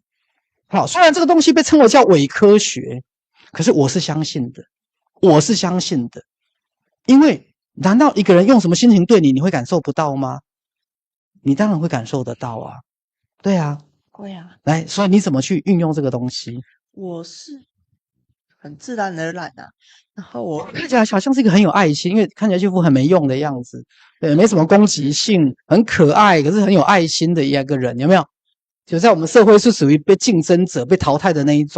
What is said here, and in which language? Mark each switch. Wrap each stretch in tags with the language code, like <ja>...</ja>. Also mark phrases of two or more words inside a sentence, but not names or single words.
<zh>好，雖然這個東西被稱為叫偽科學，可是我是相信的，我是相信的。因為難道一個人用什麼心情對你，你會感受不到嗎？你當然會感受得到啊，對啊，會啊。來，所以你怎麼去運用這個東西？我是很自然而然啊。然後我看起來好像是一個很有愛心，因為看起來這副很沒用的樣子，对，沒什麼攻擊性，很可愛，可是很有愛心的一個人，有沒有？就在我們社會是屬於被競爭者、被淘汰的那一種。</zh>